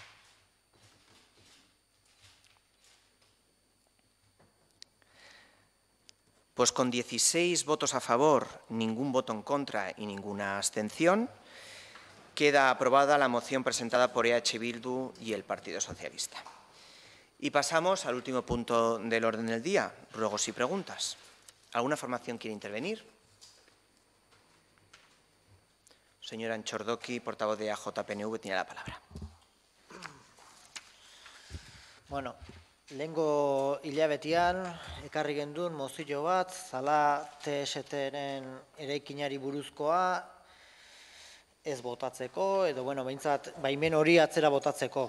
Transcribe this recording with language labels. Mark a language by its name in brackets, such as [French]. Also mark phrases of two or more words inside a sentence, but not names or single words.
[Spanish] Pues con 16 votos a favor, ningún voto en contra y ninguna abstención, queda aprobada la moción presentada por EH Bildu y el Partido Socialista. Y pasamos al último punto del orden del día, ruegos y preguntas. ¿Alguna formación quiere intervenir? Señora Anchordoki, portavoz de AJPNV, tiene la palabra. [Basque] Bueno, lehengo hilabetean ekarri gendun mozio bat, zala TST-ren eraikinari buruzkoa ez botatzeko, edo, bueno, behintzat, baimen hori atzera botatzeko.